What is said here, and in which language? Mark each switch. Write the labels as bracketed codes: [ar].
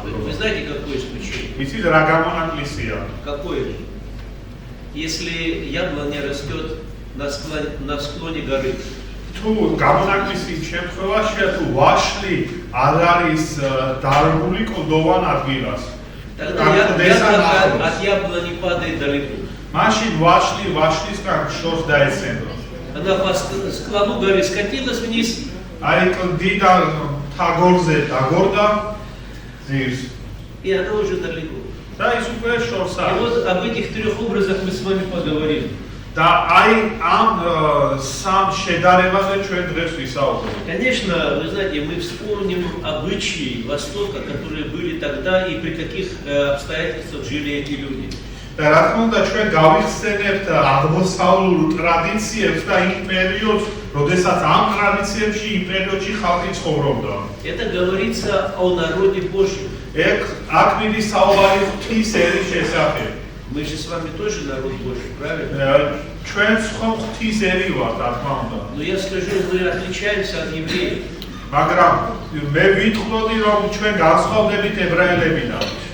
[ru] Вы знаете, какое исключение? [ka] იცით რა გამონაკლისია? [ru] Какое? Если яблоня растет на склоне горы, [ka] თუ გამონაკლისი შემთხვევაშია, თუ ვაშლი არ არის დარგული კლდოვან ადგილას. [ru] тогда яблоко от яблони падает далеко. [ka] მაშინ ვაშლი ვაშლისგან შორს დაეცემა. [ru] Она по склону горы скатилась вниз, [ka] აი კლდიდან თაგორზე დაგორდა ძირს [ru] и она уже далеко. [ka] და ის უკვე შორს [ru] И [ka] არის. [ru] вот об этих 3 образах мы с вами поговорим. [ka] და აი ამ სამ შედარებაზე ჩვენ დღეს ვისაუბრებთ. [ru] Конечно, вы знаете, мы вспомним обычаи Востока, которые были тогда и при каких обстоятельствах жили эти люди. [ka] და რა თქმა უნდა ჩვენ გავიხსენებთ აღმოსავლურ ტრადიციებს და იმ პერიოდს, როდესაც ამ ტრადიციებში იმ პერიოდში ხალხი ცხოვრობდა. [ru] Это говорится о народе Божьем. [ka] აქ მიდის საუბარი ღვთის ერის შესახებ. [ru] Мы же с вами тоже народ Божий, правильно? [ka] ჩვენ სხვა ღვთის ერი ვართ, რა თქმა უნდა. [ru] Но я скажу, мы отличаемся от евреев. [ka] მაგრამ მე ვიტყოდი, რომ ჩვენ განსხვავდებით ებრაელებიდან.